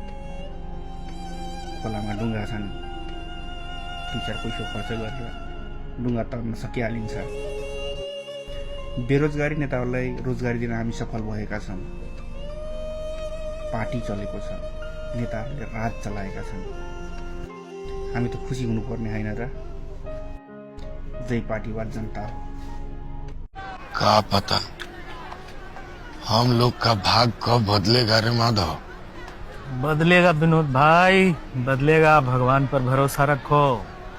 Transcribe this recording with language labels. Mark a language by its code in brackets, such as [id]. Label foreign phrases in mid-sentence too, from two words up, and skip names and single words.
[ne] खोलामा डुङ्गा छन्, 2-4 पैसा खर्च गरेर डुङ्गा तर्न सकिहालिन्छ। बेरोजगारी नेताहरूलाई रोजगारी दिन हामी सफल भएका छौँ। पार्टी चलेको छ, नेताहरूले राज चलाएका छन्, हामी त खुसी हुनुपर्ने होइन र? जय पार्टीवाद जनता। [hi] का पता हम लोग का भाग कब बदलेगा रे माधव? बदलेगा विनोद भाई, बदलेगा। भगवान पर भरोसा रखो।